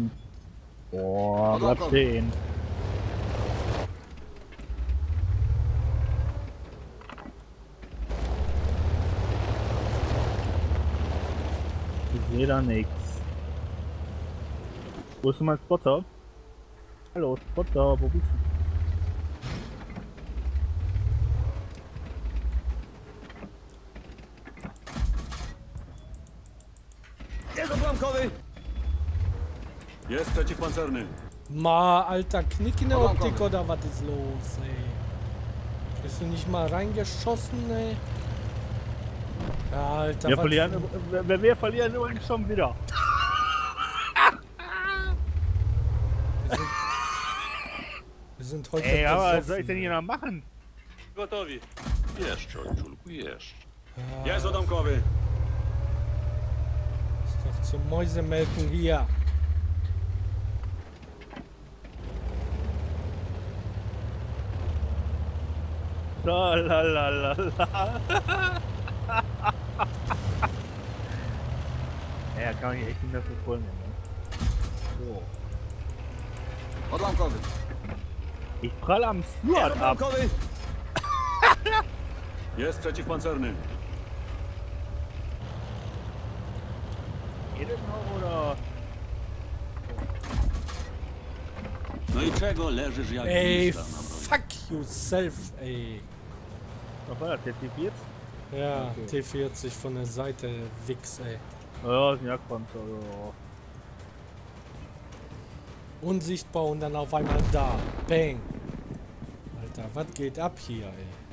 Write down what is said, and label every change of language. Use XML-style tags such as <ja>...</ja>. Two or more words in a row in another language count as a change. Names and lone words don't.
<de>Boah, bleib stehen. Ich sehe da nichts. Wo ist denn mein Spotter? Hallo, Spotter, wo bist du?</de> <pl>Jest odłamkowy! Jest przeciwpancerny.</pl> <de>Ma, Alter, Knick in der Optik oder was ist los, ey? Bist du nicht mal reingeschossen, ey? Ja, Alter, wir verlieren übrigens schon wieder. Wir sind heute ey, aber was besoffen. soll ich denn hier noch machen?</de> <pl>Gotowi. Jeszcze, ojczulku, jeszcze. Jest odłamkowy.</pl> <de>Ist doch zum Mäusemelken hier. So, la la la la. Ja, kann ich echt nicht mehr verfolgen. Ne? So.</de> <pl>Odłamkowy.</pl> <de>Ich prall am Steward ab.</de> <pl>Odłamkowy! Jest przeciwpancerny.</pl> <de>Jedes noch oder?</de> <pl>No i czego leżysz jak</pl> <de>Ey,</de> <pl>lista na broń?</pl> <en>fuck yourself,</en> <de>ey. Was war das, der T4 jetzt? Ja, Okay. T40 von der Seite, Wix, ey. Ja, ist ein Jagdpanzer, ja. Unsichtbar und dann auf einmal da. Bang. Alter, was geht ab hier, ey?</de>